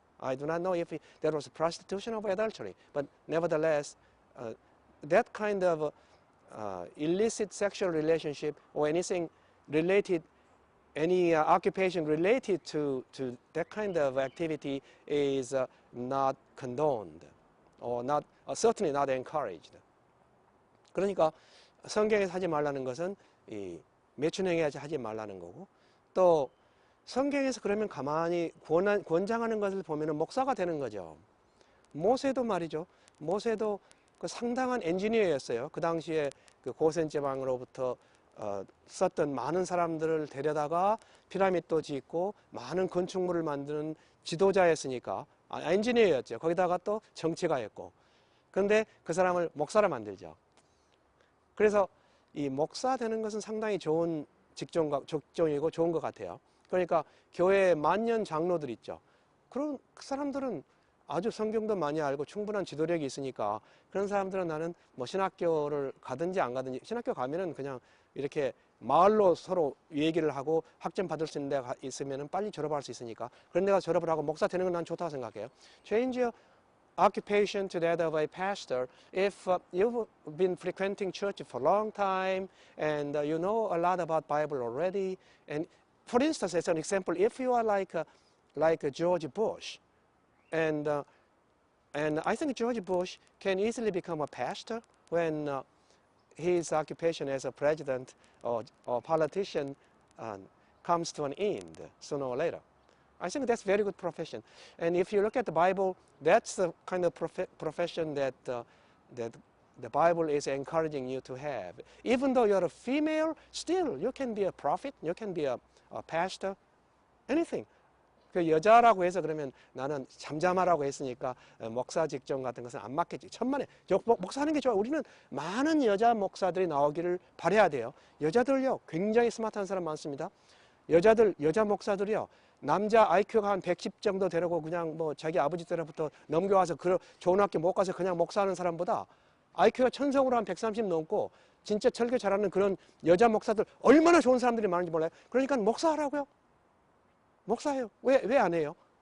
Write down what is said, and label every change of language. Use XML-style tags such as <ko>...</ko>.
<en>I do not know if that was prostitution or adultery, but nevertheless, that kind of illicit sexual relationship or anything related, any occupation related to that kind of activity is not condoned, or not, certainly not encouraged.</en> <ko>그러니까 성경에서 하지 말라는 것은 이 매춘행위 하지 말라는 거고, 또 성경에서 그러면 가만히 권장하는 것을 보면은 목사가 되는 거죠. 모세도 말이죠. 모세도 그 상당한 엔지니어였어요. 그 당시에 그 고센 지방으로부터 썼던 많은 사람들을 데려다가 피라미드도 짓고 많은 건축물을 만드는 지도자였으니까 엔지니어였죠. 거기다가 또 정치가였고. 그런데 그 사람을 목사로 만들죠. 그래서 이 목사 되는 것은 상당히 좋은 직종이고 좋은 것 같아요. 그러니까 교회 만년 장로들 있죠. 그런 그 사람들은 아주 성경도 많이 알고 충분한 지도력이 있으니까, 그런 사람들은 나는 뭐 신학교를 가든지 안 가든지, 신학교 가면은 그냥 이렇게 마을로 서로 얘기를 하고 학점 받을 수 있는 데가 있으면 빨리 졸업할 수 있으니까 그런 데가 졸업을 하고 목사 되는 건 난 좋다고 생각해요.</ko> <en>Change your occupation to that of a pastor. If you've been frequenting church for a long time and you know a lot about Bible already, and for instance, as an example, if you are like George Bush, and I think George Bush can easily become a pastor when his occupation as a president or politician comes to an end sooner or later. I think that's a very good profession. And if you look at the Bible, that's the kind of profession that the Bible is encouraging you to have. Even though you're a female, still you can be a prophet, you can be a pastor, anything.</en> <ko>그 여자라고 해서 그러면 나는 잠잠하라고 했으니까 목사 직종 같은 것은 안 맞겠지. 천만에 목사하는 게 좋아. 우리는 많은 여자 목사들이 나오기를 바라야 돼요. 여자들요 굉장히 스마트한 사람 많습니다. 여자 목사들이요 남자 IQ가 한 110 정도 되려고 그냥 뭐 자기 아버지 때로부터 넘겨와서 좋은 학교 못 가서 그냥 목사하는 사람보다 IQ가 천성으로 한 130 넘고 진짜 설교 잘하는 그런 여자 목사들 얼마나 좋은 사람들이 많은지 몰라요. 그러니까 목사하라고요. 목사예요. 왜 안 해요?</ko>